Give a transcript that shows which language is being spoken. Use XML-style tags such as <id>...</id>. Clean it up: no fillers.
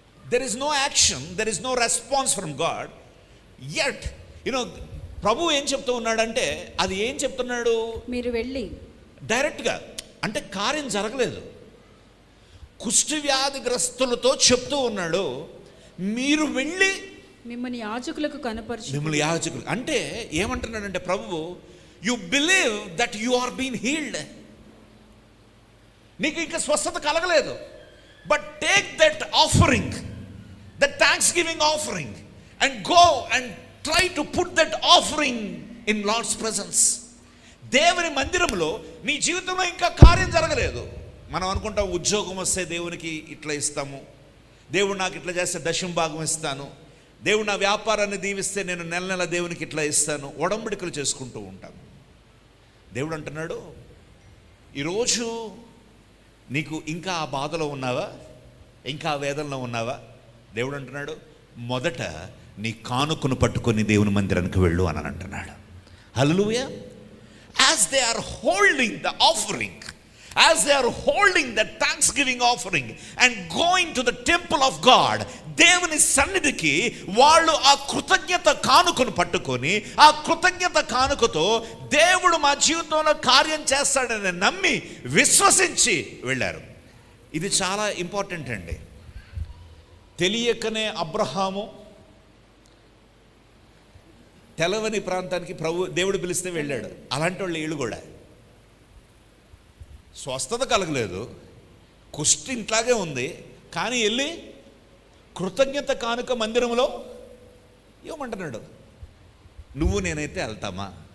<en>There is no action, there is no response from God.</en> <te>Yet, ప్రభు ఏం చెప్తూ ఉన్నాడంటే, అది ఏం చెప్తున్నాడు? మీరు వెళ్ళి డైరెక్ట్గా, అంటే కార్యం జరగలేదు. కుష్టి వ్యాధిగ్రస్తులతో చెప్తూ ఉన్నాడు, మీరు వెళ్ళి మిమ్మల్ని యాజకులకు అంటే ఏమంటున్నాడంటే ప్రభువు,</te> <en>You believe that you are been healed.</en> <te>నీకు ఇంకా స్వస్థత కలగలేదు,</te> <en>But take that offering, the thanksgiving offering, and go and try to put that offering in Lord's presence.</en> <te>దేవుని మందిరంలో నీ జీవితంలో ఇంకా కార్యం జరగలేదు. మనం అనుకుంటాం ఉద్యోగం వస్తే దేవునికి ఇట్లా ఇస్తాము, దేవుడు నాకు ఇట్లా చేస్తే దశమ భాగం ఇస్తాను, దేవుడు నా వ్యాపారాన్ని దీవిస్తే నేను నెల నెల దేవునికి ఇట్లా ఇస్తాను, ఒడంబడికలు చేసుకుంటూ ఉంటాను. దేవుడు అంటున్నాడు, ఈరోజు నీకు ఇంకా ఆ బాధలో ఉన్నావా, ఇంకా ఆ వేదనలో ఉన్నావా? దేవుడు అంటున్నాడు, మొదట నీ కానుకను పట్టుకొని దేవుని మందిరానికి వెళ్ళు అని అంటున్నాడు. హల్లెలూయా.</te> <en>As they are holding the offering, as they are holding the thanksgiving offering and going to the temple of God,</en> <te>దేవుని సన్నిధికి వాళ్ళు ఆ కృతజ్ఞత కానుకను పట్టుకొని, ఆ కృతజ్ఞత కానుకతో దేవుడు మా జీవితంలో కార్యం చేస్తాడని నమ్మి విశ్వసించి వెళ్ళారు. ఇది చాలా ఇంపార్టెంట్ అండి. తెలియకనే అబ్రహాము తెలవని ప్రాంతానికి దేవుడు పిలిస్తే వెళ్ళాడు. అలాంటి వాళ్ళు వీళ్ళు కూడా స్వస్థత కలగలేదు, కుష్టి ఇంట్లాగే ఉంది, కానీ వెళ్ళి కృతజ్ఞత కానుక మందిరంలో ఏమంటున్నాడు, నువ్వు నేనైతే వెళ్తామా?</te>